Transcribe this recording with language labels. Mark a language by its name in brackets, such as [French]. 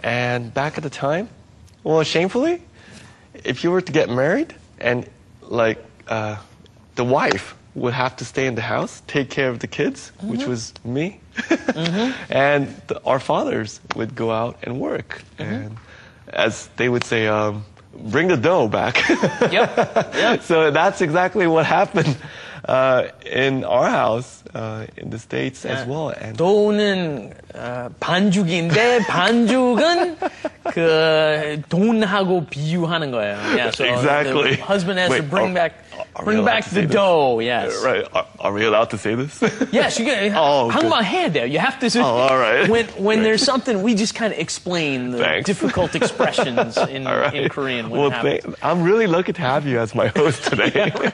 [English] And back at the time, well, shamefully, if you were to get married and like the wife would have to stay in the house, take care of the kids, which was me, and our fathers would go out and work. And as they would say, bring the dough back. Yep. So that's exactly what happened in our house in the States as well. And [Korean] 돈은 반죽인데 반죽은 그 돈하고 비유하는 거예요. [English] Yeah, so exactly. The husband has to bring back the this? dough. Yes. Right. Are we allowed to say this? Yes, you can. [Korean] 한국말 해야 돼요. [English] You have to. All right. When there's something, we just kind of explain the difficult expressions in Korean. Well, I'm really lucky to have you as my host today.